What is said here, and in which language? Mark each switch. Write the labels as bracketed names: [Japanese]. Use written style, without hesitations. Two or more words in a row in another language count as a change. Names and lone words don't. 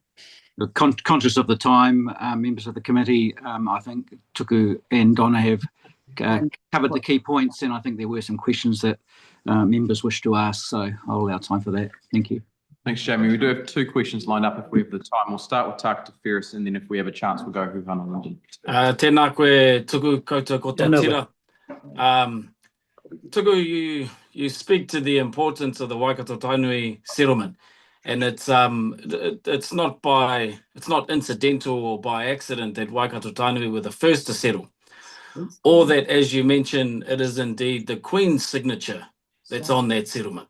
[English] Conscious of the time, members of the committee, I think Tuku and Donna have covered the key points, and I think there were some questions that members wish to ask, so I'll allow time for that. Thank you. Thanks, Jamie. We do have 2 questions lined up if we have the time. We'll start with Takitimu first, and then if we have a chance, we'll go Hehir London. [Māori] Tēnā koe Tuku koutou ko tā tira. [English] Tuku, you speak to the importance of the Waikato Tainui settlement, and it's not incidental or by accident that Waikato Tainui were the first to settle, or that, as you mentioned, it is indeed the Queen's signature that's on that settlement.